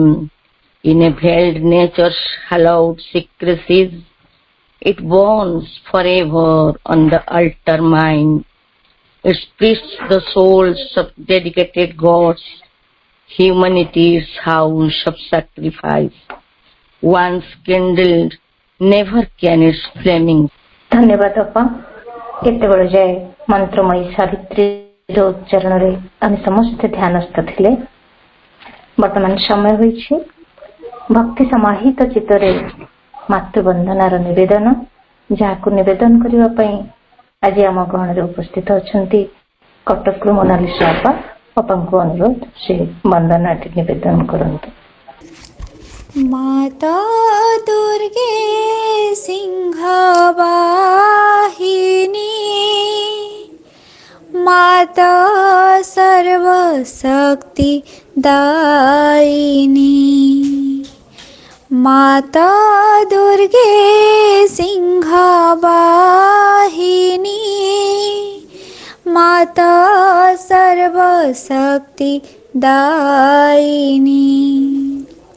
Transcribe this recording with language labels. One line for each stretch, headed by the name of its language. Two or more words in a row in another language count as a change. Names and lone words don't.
English: In a veiled nature's hallowed secrecies, it burns forever on the altar mine. It priests the souls of dedicated gods, humanity's house of sacrifice. Once kindled, never can its flaming.
Odia: ଧନ୍ୟବାଦ ଅପା। କେତେବେଳେ ଯାଏ ମନ୍ତ୍ରମୟୀ ସାବିତ୍ରୀର ଉଚ୍ଚାରଣରେ ଆମେ ସମସ୍ତେ ଧ୍ୟାନସ୍ଥ ଥିଲେ। ବର୍ତ୍ତମାନ ସମୟ ହୋଇଛି ଭକ୍ତି ସମାହିତ ଚିତ୍ତରେ ମାତୃବନ୍ଦନାର ନିବେଦନ, ଯାହାକୁ ନିବେଦନ କରିବା ପାଇଁ ଆଜି ଆମ ଗହଣରେ ଉପସ୍ଥିତ ଅଛନ୍ତି କଟକରୁ ମୋନାଲିସା ଅପାଙ୍କୁ ଅନୁରୋଧ ସେ ବନ୍ଦନାଟି ନିବେଦନ କରନ୍ତୁ।
Hindi: माता दुर्गे सिंहवाहिनी, माता सर्वशक्ति दायिनी, माता दुर्गे सिंहवाहिनी, माता सर्वशक्ति दायिनी।